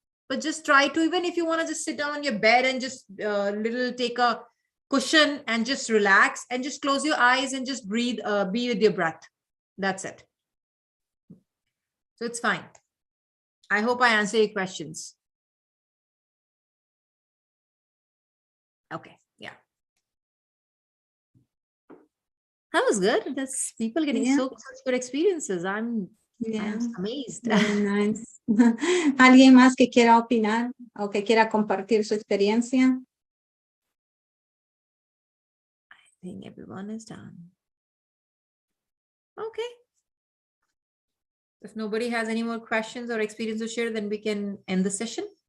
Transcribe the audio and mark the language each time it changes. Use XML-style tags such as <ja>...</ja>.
<en>But just try to, even if you want to just sit down on your bed and just take a cushion and just relax and just close your eyes and just breathe, be with your breath. That's it. So it's fine. I hope I answer your questions. Okay, yeah. That was good. That's people getting such good experiences. I'm amazed. Very nice.</en> <es>¿Alguien más que quiera opinar o que quiera compartir su experiencia?</es> <en>I think everyone is done. Okay. If nobody has any more questions or experience to share, then we can end the session.</en>